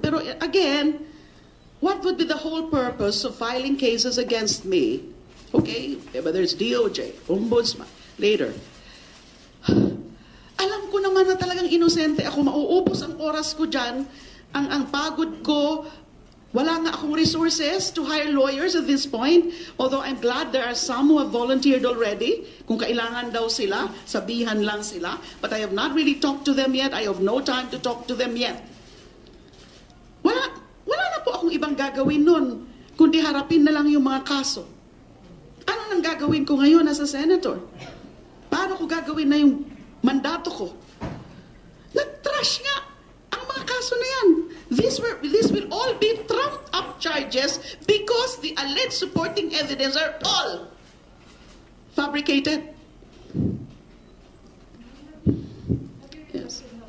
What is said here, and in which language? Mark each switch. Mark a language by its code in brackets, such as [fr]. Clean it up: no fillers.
[en] Pero again, what would be the whole purpose of filing cases against me? Okay, whether it's DOJ, Ombudsman, later. [tl] Alam ko naman na talagang inosente ako, mauubos ang oras ko dyan, ang pagod ko. Wala nga akong [en] resources to hire lawyers at this point. Although I'm glad there are some who have volunteered already. [tl] Kung kailangan daw sila, sabihan lang sila. [en] But I have not really talked to them yet. I have no time to talk to them yet. [tl] Wala na po akong ibang gagawin nun, kundi harapin na lang yung mga kaso. Ano nang gagawin ko ngayon [en] as a senator? [tl] Paano ko gagawin na yung mandato ko? Nag-trash nga ang mga kaso na yan. [en] This will all be trumped up charges because the alleged supporting evidence are all fabricated. Yes.